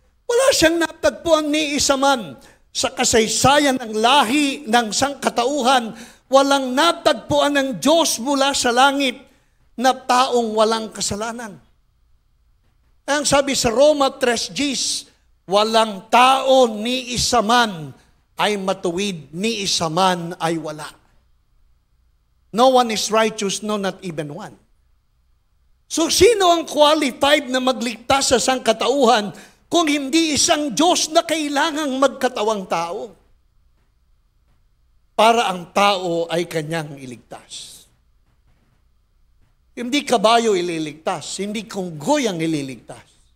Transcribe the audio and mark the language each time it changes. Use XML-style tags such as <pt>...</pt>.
<tl>Wala siyang natagpuan ni isa man. Sa kasaysayan ng lahi ng sangkatauhan, walang natagpuan ng Diyos mula sa langit na taong walang kasalanan. Ang sabi sa Roma 3:10, walang tao ni isa man ay matuwid, ni isa man ay wala.</tl> <en>No one is righteous, no, not even one.</en> <tl>So sino ang qualified na magligtas sa sangkatauhan kung hindi isang Diyos na kailangang magkatawang tao para ang tao ay kanyang iligtas? Hindi kabayo ililigtas, hindi kunggoy ang ililigtas.</tl>